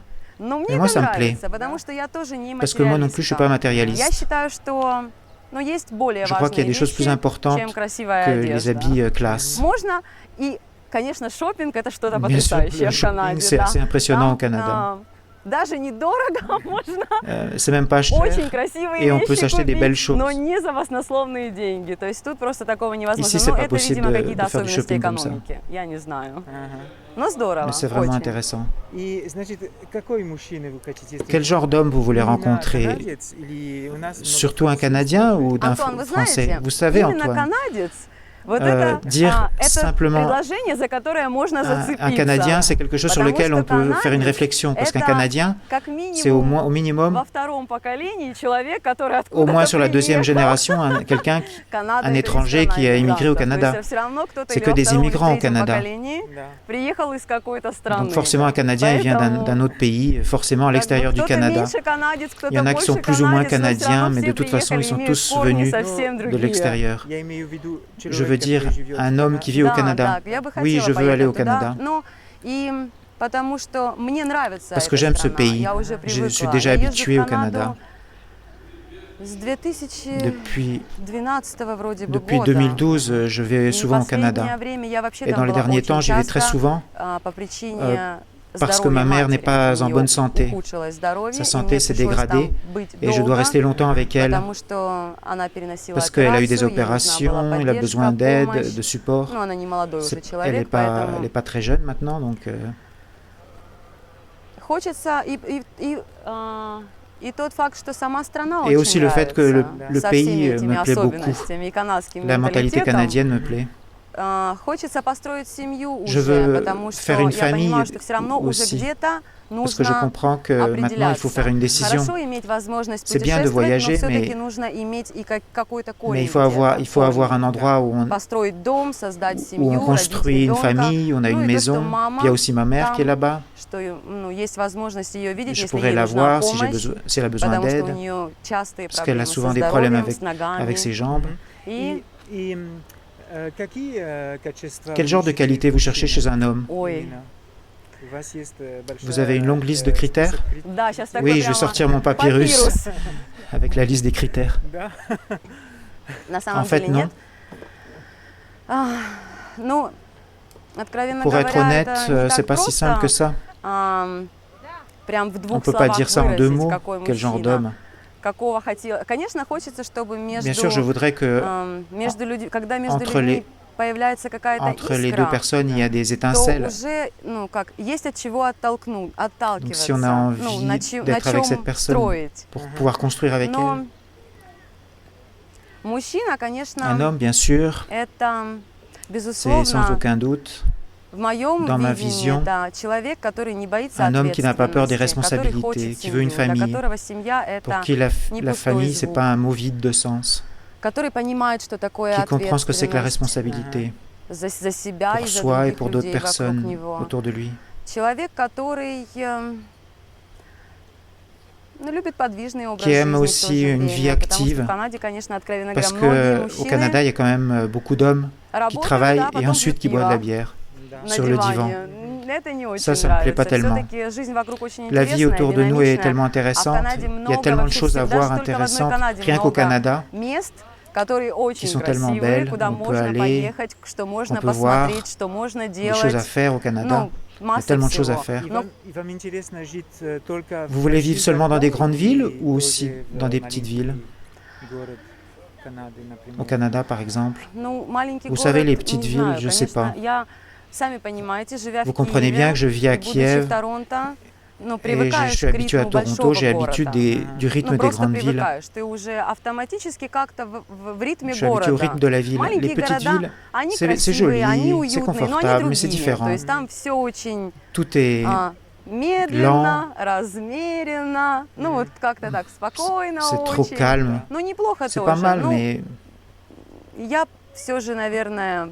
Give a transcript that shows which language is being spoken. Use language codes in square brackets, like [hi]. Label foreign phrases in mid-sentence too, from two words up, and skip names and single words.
[fr] Et moi, ça me plaît, parce que moi non plus, je ne suis pas matérialiste. Je crois qu'il y a des choses plus importantes que les habits classe. Bien sûr, le shopping, c'est assez impressionnant au Canada. [ru] даже недорого можно [fr] c'est même pas cher, [ru] очень красивые [fr] et on peut [ru] вещи [fr] s'acheter des belles [ru] купить, [fr] choses. [ru] но не за баснословные деньги. То есть тут просто такого невозможно. [fr] Ici, c'est [ru] Ну, [fr] pas [ru] это, [fr] possible [ru] видимо, [fr] de [ru] какие-то [fr] faire du [ru] особенности [fr] shopping comme ça. [ru] экономики. Я не знаю. Ага. Но здорово, [fr] Mais c'est vraiment [ru] очень. [fr] intéressant. [ru] И, значит, какой мужчина вы хотите? [fr] Quel genre d'homme vous voulez [ru] Именно [fr] rencontrer? [ru] канадец или у нас много [fr] Surtout un [ru] французов? [fr] Canadien ou d'un [ru] Антон, вы [fr] Français? [ru] знаете, [fr] Vous savez, [ru] именно [fr] Antoine, [ru] канадец, вот это [fr] simplement [ru] предложение, за которое можно зацепиться. [fr] un Canadien, c'est quelque chose sur [ru] Потому [fr] lequel [ru] что [fr] on peut faire une [ru] канадец [fr] réflexion. Parce qu'un [ru] это [fr] Canadien, [ru] как [fr] c'est au [ru] минимум [fr] minimum, [ru] во втором поколении человек, который [fr] au [ru] откуда-то [fr] moins sur la deuxième [ru] приехал. [fr] génération, quelqu'un, [ru] Канада [fr] un [ru] — это [fr] étranger [ru] страна [fr] qui a immigré au [ru] иммигрантов. [fr] Canada. [ru] То есть всё равно кто-то [fr] C'est [ru] или [fr] que [ru] во [fr] des [ru] втором, или [fr] immigrants au [ru] третьем [fr] Canada. [ru] поколении Да. приехал из какой-то страны. [fr] Donc forcément, un Canadien, il vient d'un autre pays, forcément à l'extérieur du [ru] Кто-то [fr] Canada. [ru] меньше канадец, кто-то [fr] Il y en a qui sont [ru] больше [fr] plus ou moins [ru] канадец, но всё равно [fr] canadiens, mais de [ru] все [fr] toute façon, ils sont [ru] приехали, [fr] tous [ru] имеют корни [fr] venus [ru] совсем [fr] de [ru] другие. [fr] l'extérieur. [ru] Я имею в виду [fr] Je [ru] человек, [fr] veux dire [ru] который живет в [fr] un homme qui vit au [ru] Да, [fr] Canada. [ru] да, я бы [fr] Oui, [ru] хотела [fr] je veux aller au [ru] поехать туда, [fr] Canada. [ru] но и потому что мне нравится [fr] Parce que [ru] эта [fr] j'aime ce [ru] страна, [fr] pays. [ru] я уже [fr] Je [ru] привыкла. [fr] suis déjà [ru] Я езжу [fr] habituée [ru] в [fr] au Canada. [ru] Канаду с 2012 [fr] Depuis, [ru] вроде бы [fr] depuis [ru] года. [fr] 2012, je vais [ru] И [fr] souvent au [ru] последнее [fr] Canada. [ru] время я вообще [fr] Et [ru] там [fr] dans les [ru] была [fr] derniers [ru] очень [fr] temps, j'y vais très [ru] часто, [fr] souvent [ru] по причине [fr] parce que [ru] здоровья [fr] ma mère n'est [ru] матери. [fr] pas [ru] У [fr] en [ru] неё [fr] bonne santé. [ru] ухудшилось здоровье, [fr] Sa [ru] и [fr] santé [ru] мне [fr] s'est [ru] пришлось [fr] dégradée [ru] там быть [fr] et je dois [ru] долго, [fr] rester longtemps avec elle [ru] потому что она переносила [fr] parce qu'elle a eu des [ru] операцию, ей нужна была [fr] opérations, elle a [ru] поддержка, [fr] besoin d'aide, [ru] помощь. [fr] de support. [ru] Ну, она не молодой уже [fr] Elle [ru] человек, [fr] n'est pas, [ru] поэтому [fr] elle est pas très jeune maintenant, donc [ru] хочется и тот факт, что сама страна [fr] et [ru] очень [fr] aussi le fait que le [ru] со [fr] pays [ru] всеми этими [fr] me plaît beaucoup. [ru] особенностями и канадским [fr] La mentalité [ru] менталитетом. [fr] canadienne me plaît. [ru] Хочется построить семью [fr] Je [ru] уже, [fr] veux [ru] потому что [fr] faire une [ru] я понимаю, [fr] famille [ru] что все равно уже [fr] aussi, [ru] где-то [fr] parce que je [ru] нужно [fr] comprends que maintenant il faut faire une décision. [ru] Хорошо иметь возможность [fr] C'est bien de [ru] путешествовать, [fr] voyager, [ru] но все-таки [fr] mais- [ru] нужно иметь и какой-то корень [fr] Mais il faut avoir un endroit où [ru] построить дом, создать [fr] on [ru] семью, [fr] construit une [ru] родить ребенка. [fr] famille, on a [ru] Ну [fr] une [ru] и то, что [fr] maison. [ru] мама [fr] Il y a aussi ma mère qui est [ru] там, [fr] là-bas. [ru] что ну, есть возможность ее видеть, [fr] Je [ru] если [fr] pourrais [ru] ей [fr] la [ru] нужна [fr] voir si [ru] помощь, [fr] elle a besoin [ru] потому что у [fr] d'aide, [ru] нее частые [fr] parce qu'elle [ru] проблемы [fr] a [ru] со [fr] souvent des problèmes [ru] здоровьем, с ногами. [fr] avec ses jambes. [ru] И, И какие качества [fr] Quel genre de qualité vous cherchez chez un homme? [ru] ой, У вас есть [fr] Vous avez une longue liste de critères? [ru] да, сейчас такой [fr] Oui, je vais [ru] прямо [fr] sortir mon papyrus avec la liste des critères. [ru] Да. На самом [fr] En fait, [ru] деле [fr] non. [ru] нет. Ну, откровенно [fr] Pour être [ru] говоря, [fr] honnête, [ru] это не [fr] c'est [ru] так [fr] pas si simple que [ru] просто, [fr] ça. [ru] прям в [fr] On [ru] двух [fr] ne peut pas [ru] словах [fr] dire ça en deux [ru] выразить, [fr] mots. [ru] какой [fr] Quel genre [ru] мужчина, [fr] d'homme? [ru] какого хотела. Конечно, хочется, чтобы [fr] Bien sûr, je voudrais que [ru] между людьми, когда между [fr] entre [ru] людьми появляется какая-то [fr] entre les deux [ru] искра, [fr] personnes, il y a des [ru] то [fr] étincelles. [ru] уже, ну, как, есть от чего отталкиваться, [fr] si on a [ru] ну, [fr] envie [ru] на [fr] d'être avec cette [ru] чем [fr] personne [ru] строить. [fr] pour pouvoir construire avec [ru] Но [fr] elle. [ru] мужчина, [fr] Un [ru] конечно, [fr] homme, bien sûr, [ru] это, [fr] c'est sans [ru] безусловно, [fr] aucun doute [ru] в моем [fr] dans ma [ru] видении, [fr] vision, [ru] это человек, который не боится [fr] un homme qui n'a pas peur des [ru] ответственности, который [fr] responsabilités, [ru] хочет [fr] qui veut une [ru] семью, для [fr] famille, [ru] которого семья [fr] pour [ru] это [fr] qui la [ru] пустой [fr] famille, c'est [ru] звук. [fr] pas un mot vide de sens, [ru] который понимает, что такое [fr] qui comprend ce que c'est que la [ru] ответственность [fr] responsabilité [ru] за себя и [fr] pour [ru] за [fr] soi et [ru] других [fr] pour d'autres [ru] людей вокруг [fr] personnes [ru] него. [fr] autour de lui. [ru] Человек, который ну, любит подвижный образ [fr] Qui aime [ru] жизни в то [fr] aussi [ru] же [fr] une [ru] время, [fr] vie [ru] потому что [fr] active, [ru] в Канаде, конечно, откровенно [fr] Parce [ru] говоря, многие [fr] qu'au [ru] мужчины [fr] Canada, il y a quand même beaucoup d'hommes qui [ru] работают, [fr] travaillent [ru] да, [fr] et [ru] потом [fr] ensuite qui [ru] пьют [fr] boivent de la [ru] пиво [fr] bière [ru] Да. на [fr] sur le divan. [ru] диване. Это не очень [fr] Ça me plaît pas [ru] нравится. [fr] tellement. [ru] Все-таки жизнь вокруг очень [fr] La vie [ru] интересная, [fr] autour de nous est [ru] динамичная. [fr] tellement [ru] А в [fr] intéressante, [ru] Канаде [fr] il y a [ru] много, [fr] tellement de [ru] вообще [fr] choses à [ru] всегда [fr] voir [ru] же только в одной [fr] intéressantes, [ru] Канаде [fr] rien qu'au [ru] много [fr] Canada, [ru] мест, которые очень [fr] sont tellement [ru] красивые, [fr] belles, [ru] куда [fr] on peut [ru] можно [fr] aller, [ru] поехать, что можно [fr] on peut voir [ru] посмотреть, что можно [fr] des choses à [ru] делать. [fr] faire au Canada. [ru] Ну, [fr] Il y a [ru] масса [fr] tellement de choses à [ru] всего. [fr] faire. [ru] И Но вам интересно жить только в [fr] Vous voulez vivre [ru] больших [fr] seulement dans des [ru] городах [fr] grandes villes [ru] или [fr] ou aussi [ru] тоже в [fr] dans des petites villes? [ru] маленький город Канады, например? [fr] Au Canada, par exemple. [ru] ну, маленький [fr] Vous [ru] город, [fr] savez, les petites [ru] не [fr] villes, [ru] знаю, [fr] je sais [ru] конечно, [fr] pas. [ru] я, сами понимаете, живя [fr] Vous [ru] в [fr] comprenez bien [ru] Киеве, [fr] que je vis à [ru] будучи [fr] Kiev [ru] в Торонто, ну, [fr] et je [ru] привыкаешь [fr] suis [ru] к [fr] habitué à [ru] ритму [fr] Toronto, [ru] большого [fr] j'ai l'habitude [ru] города. [fr] du rythme [ru] Ну, [fr] des [ru] просто [fr] grandes villes. [ru] привыкаешь. Ты уже автоматически как-то в ритме [fr] Je suis habitué au [ru] города. [fr] rythme de la ville. Les [ru] Маленькие [fr] petites [ru] города, [fr] villes, [ru] они [fr] c'est [ru] красивые, они [fr] joli, c'est [ru] уютные, но они [fr] confortable, mais c'est [ru] другие. То [fr] différent. [ru] есть там все очень [fr] Tout est [ru] медленно, размеренно, ну вот как-то так спокойно [fr] c'est trop [ru] очень. [fr] calme. [ru] Ну, неплохо [fr] C'est [ru] тоже. [fr] pas mal, [ru] Ну, [fr] mais [ru] я все же, наверное,